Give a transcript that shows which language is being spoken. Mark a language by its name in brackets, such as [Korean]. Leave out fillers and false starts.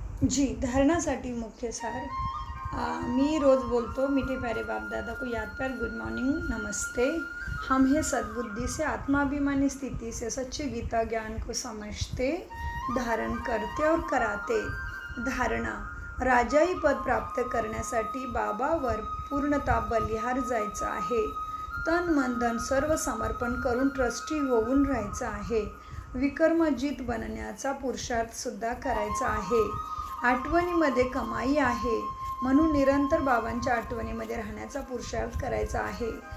[Marathi] जी, धारणासाठी मुख्य सार. मी रोज़ बोलतो, [Hindi] मीठे प्यारे बाप दादा को याद प्यार, [English] good morning, [Marathi] नमस्ते. [Hindi] हम है सद्बुद्धि से, आत्माभिमानी स्थिति से सच्चे गीता ज्ञान को समझते, धारण करते और कराते. [Marathi] धारणा. राजाई पद प्राप्त करण्यासाठी बाबावर पूर्णतः बलिहार जायचं आहे. तन मन धन सर्व समर्पण करून ट्रस्टी होऊन राहायचं आहे. विक्रमजीत बनण्याचा पुरुषार्थ सुद्धा करायचा आहे. आठवणीमध्ये कमाई आहे, म्हणून निरंतर बाबांच्या आठवणीमध्ये राहण्याचा पुरुषार्थ करायचा आहे.